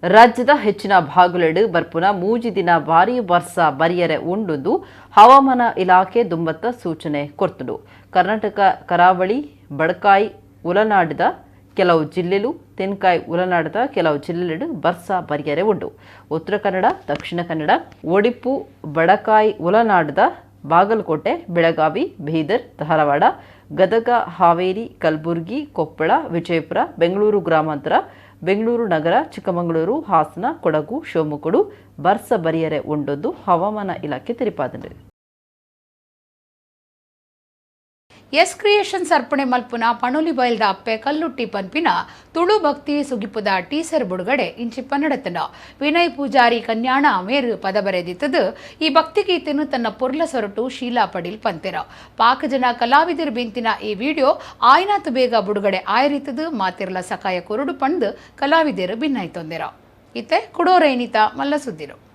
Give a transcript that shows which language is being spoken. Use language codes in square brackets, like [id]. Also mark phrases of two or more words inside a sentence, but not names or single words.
[tcy] ರಾಜ್ಯದ ಹೆಚ್ಚಿನ ಭಾಗಲೆಡು ಬರ್ಪುನ ಮೂಜಿ ದಿನ ಭಾರೀ ವರ್ಷ ಬರಿಯರೆ ಉಂಡುಂದು ಹವಾಮಾನ ಇಲಾಖೆ ದುಂಬತ್ತ ಸೂಚನೆ ಕೊರ್ತುಂಡು. ಕರ್ನಾಟಕ ಕರಾವಳಿ ಬಡಕಾಯಿ ಉಲನಾಡಿದ ಕೆಲವು ಜಿಲ್ಲೆಲು ತೆನ್ಕಾಯಿ ಉಲನಾಡಿದ ಕೆಲವು ಜಿಲ್ಲೆಲೆಡು ಬರ್ಸ ಬರಿಯರೆ ಉಂಡು. ಉತ್ತರ ಕನ್ನಡ, ದಕ್ಷಿಣ ಕನ್ನಡ, ಒಡಿಪು, ಬಡಕಾಯಿ ಉಲನಾಡಿದ ಬಾಗಲಕೋಟೆ, ಬೆಳಗಾವಿ, ಬೀದರ್, ಧಾರವಾಡ, ಗದಗ, ಹಾವೇರಿ, ಕಲಬುರಗಿ, ಕೊಪ್ಪಳ, ವಿಜಯಪುರ, ಬೆಂಗಳೂರು ಗ್ರಾಮಾಂತರ, ಬೆಂಗಳೂರು ನಗರ, ಚಿಕ್ಕಮಗಳೂರು, ಹಾಸನ, ಕೊಡಗು, ಶಿವಮೊಗ್ಗಡು ಬರ್ಸ ಬರಿಯರೆ ಉಂಡೊಂದು ಹವಾಮಾನ ಇಲಾಖೆ ತಿಳಿಪಾದಂಡು. ಎಸ್ ಕ್ರಿಯೇಷನ್ಸ್ ಅರ್ಪಣೆ ಮಲ್ಪುನ ಪಣೋಲಿ ಬಯಲ್ದ ಅಪ್ಪೆ ಕಲ್ಲುಟ್ಟಿ ಪನ್ಪಿನ ತುಳು ಭಕ್ತಿ ಸುಗಿಪುದ ಟೀಸರ್ ಬಿಡುಗಡೆ ಇಂಚಿ ಪನ್ನಡತನ ವಿನಯ್ ಪೂಜಾರಿ ಕನ್ಯಾಣ ಮೇರು ಪದ ಬರೆದಿತ್ತದು ಈ ಭಕ್ತಿ ಗೀತೆನು ತನ್ನ ಪೊರ್ಲ ಸೊರಟು ಶೀಲಾ ಪಡೀಲ್ ಪಂತೆರ ಪಾಕ ಜನ ಕಲಾವಿದರು ಬೆಂತಿನ ಈ ವಿಡಿಯೋ ಆಯ್ನಾತು ಬೇಗ ಬಿಡುಗಡೆ ಆಯರಿತದು ಮಾತಿರ್ಲ ಸಕಾಯ ಕೊರಡು ಪಂದು ಕಲಾವಿದರು ಭಿನ್ನಾಯ್ತೊಂದೆರ ಇತ್ತೆ ಕುಡೋರೈನಿತ ಮಲ್ಲ ಸುದ್ದಿರು.